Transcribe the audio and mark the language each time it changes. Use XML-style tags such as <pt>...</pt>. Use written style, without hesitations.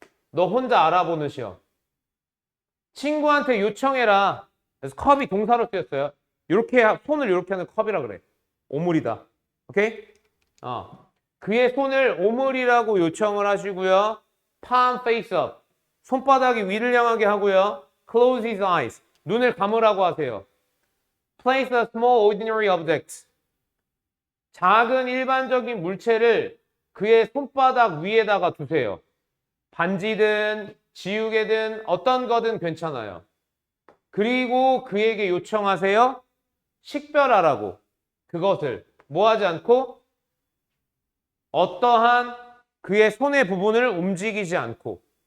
<ko>너 혼자 알아보는 시험. 친구한테 요청해라. 그래서 컵이 동사로 쓰였어요. 이렇게 손을 이렇게 하는 컵이라 그래. 오물이다. 오케이? 그의 손을 오물이라고 요청을 하시고요.</ko> <en>palm face up.</en> <ko>손바닥이 위를 향하게 하고요.</ko> <en>close his eyes.</en> <ko>눈을 감으라고 하세요.</ko> <en>place a small ordinary object.</en> <ko>작은 일반적인 물체를 그의 손바닥 위에다가 두세요. 반지든 지우개든 어떤 거든 괜찮아요. 그리고 그에게 요청하세요. 식별하라고. 그것을 뭐 하지 않고 어떠한 그의 손의 부분을 움직이지 않고.</ko>